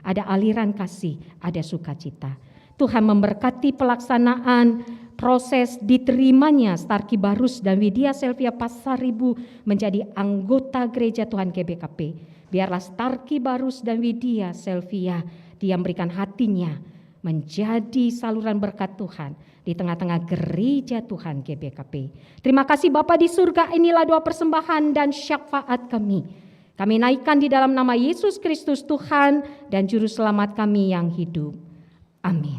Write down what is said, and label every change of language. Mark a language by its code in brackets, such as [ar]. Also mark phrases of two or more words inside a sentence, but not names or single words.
[id] Ada aliran kasih, ada sukacita. Tuhan memberkati pelaksanaan proses diterimanya Starky Barus dan Widya Selvia Pasaribu menjadi anggota gereja Tuhan GBKP. Biarlah Starky Barus dan Widya Selvia dia memberikan hatinya menjadi saluran berkat Tuhan di tengah-tengah gereja Tuhan GBKP. Terima kasih Bapa di surga, inilah doa persembahan dan syafaat kami. Kami naikkan di dalam nama Yesus Kristus Tuhan dan Juru Selamat kami yang hidup. Amin.